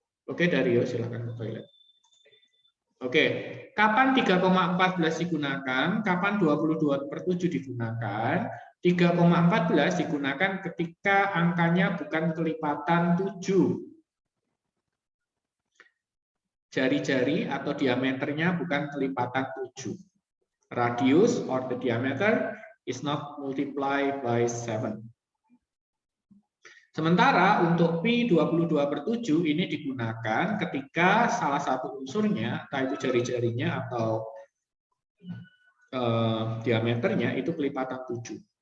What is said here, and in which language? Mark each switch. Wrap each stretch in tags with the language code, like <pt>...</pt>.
<id>Oke, Dario, silakan ke toilet. Oke, kapan 3,14 digunakan? Kapan 22/7 digunakan? 3,14 digunakan ketika angkanya bukan kelipatan 7. Jari-jari atau diameternya bukan kelipatan 7.</id> <en>Radius or the diameter is not multiplied by 7.</en> <id>Sementara untuk pi 22/7 ini digunakan ketika salah satu unsurnya, entah itu jari-jarinya atau diameternya itu kelipatan 7.</id>